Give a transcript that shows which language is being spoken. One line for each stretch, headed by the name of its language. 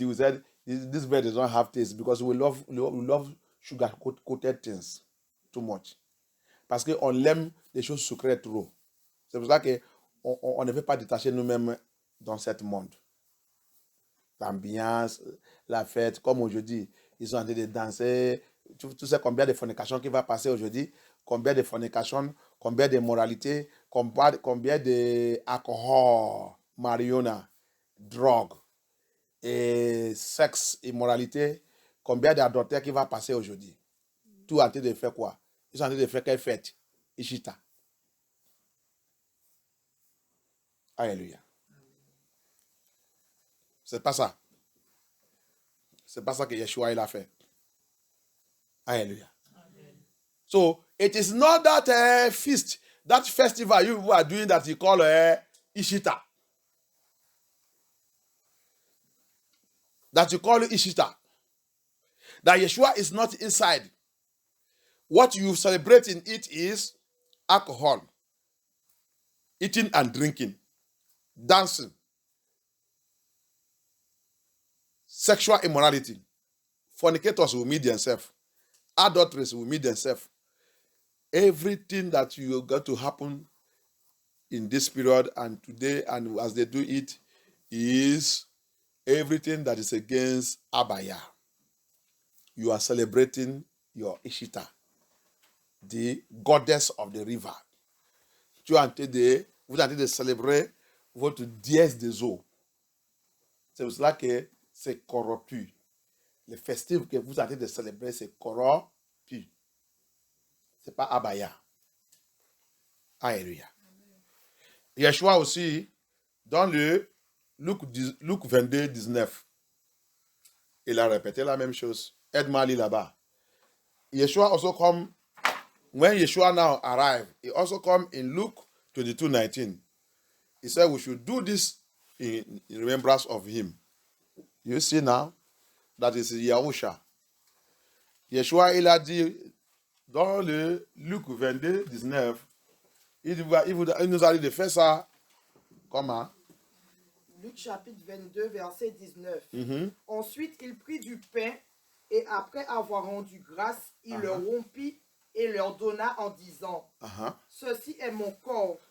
English: You said this bread does not have taste because we love sugar coated things too much.
French: Parce qu'on aime les choses sucrées trop. C'est pour ça qu'on ne veut pas détacher nous-mêmes dans ce monde. L'ambiance, la fête, comme aujourd'hui, ils sont en train de danser. Tu sais combien de fornications qui va passer aujourd'hui? Combien de fornications, combien de moralités, combien de alcool, marijuana, drogue, et sexe, immoralité, combien d'adultères qui va passer aujourd'hui? Tout en train de faire quoi? Ils sont en train de faire quelle fête? Ishita. Alléluia. C'est pas ça. C'est pas ça que Yeshua il a fait. Alléluia.
English: So, it is not that feast, that festival you are doing that you call Ishita. That you call Ishita. That Yeshua is not inside. What you celebrate in it is alcohol, eating and drinking, dancing, sexual immorality. Fornicators will meet themselves. Adulteries will meet themselves. Everything that you got to happen in this period and today and as they do it is everything that is against Abaya. You are celebrating your Ishita, the goddess of the river.
French: Vous êtes en train de célébrer votre déesse des eaux. C'est pour cela que c'est corrompu. Le festif que vous êtes en train de célébrer, c'est corrompu. Ce n'est pas Abaya. Alléluia. Yeshua aussi, dans le Luc 22, 19, il a répété la même chose. Aide-moi à lire là-bas.
English: Yeshua also come, when Yeshua now arrived, he also come in Luke 22, 19. He said we should do this in remembrance of him. You see now, that is Yahusha.
French: Yeshua, il a dit dans le Luc 22, 19, il nous a dit de faire ça. Comment? Luc chapitre 22, verset 19. Ensuite, il prit du pain et après avoir rendu grâce, il le rompit et leur donna en disant, ceci est mon corps.